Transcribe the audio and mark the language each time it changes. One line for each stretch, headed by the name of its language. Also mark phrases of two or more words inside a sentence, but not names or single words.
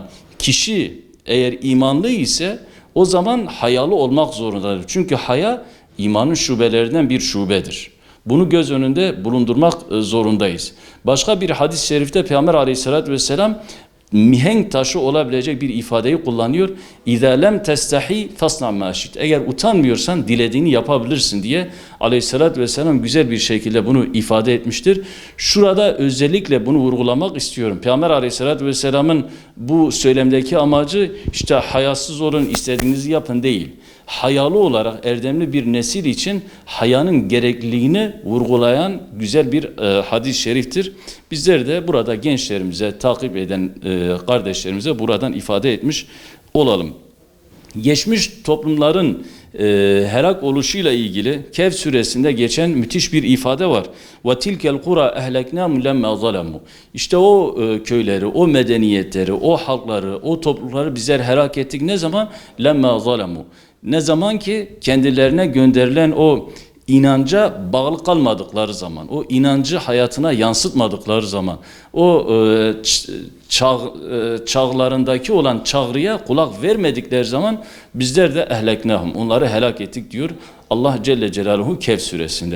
Turkish: Kişi eğer imanlı ise o zaman hayalı olmak zorundadır. Çünkü haya imanın şubelerinden bir şubedir. Bunu göz önünde bulundurmak zorundayız. Başka bir hadis-i şerifte Peygamber
Arabic: عليه الصلاة والسلام
Turkish: mihenk taşı olabilecek bir ifadeyi kullanıyor.
Arabic: اِذَا لَمْ تَسْتَحِي فَاسْنَعْ مَا شِئْتَ.
Turkish: Eğer utanmıyorsan dilediğini yapabilirsin diye
Arabic: عليه الصلاة والسلام
Turkish: güzel bir şekilde bunu ifade etmiştir. Şurada özellikle bunu vurgulamak istiyorum. Peygamber
Arabic: عليه الصلاة والسلام
Turkish: bu söylemdeki amacı işte hayasız olun, istediğinizi yapın değil. Hayalı olarak erdemli bir nesil için hayanın gerekliliğini vurgulayan güzel bir hadis-i şeriftir. Bizler de burada gençlerimize, takip eden kardeşlerimize buradan ifade etmiş olalım. Geçmiş toplumların helak oluşuyla ilgili Kehf suresinde geçen müthiş bir ifade var.
Arabic: وَتِلْكَ الْقُرَى اَهْلَكْنَاهُمْ لَمَّا ظَلَمُوا.
Turkish: İşte o köyleri, o medeniyetleri, o halkları, o toplulukları bizler helak ettik. Ne zaman?
Arabic: لَمَّا ظَلَمُوا.
Turkish: Ne zaman ki kendilerine gönderilen o inanca bağlı kalmadıkları zaman, o inancı hayatına yansıtmadıkları zaman, o çağlarındaki olan çağrıya kulak vermedikleri zaman bizler de ehleknahum, onları helak ettik diyor Allah
Arabic: جل جلاله
Turkish: Kehf suresinde.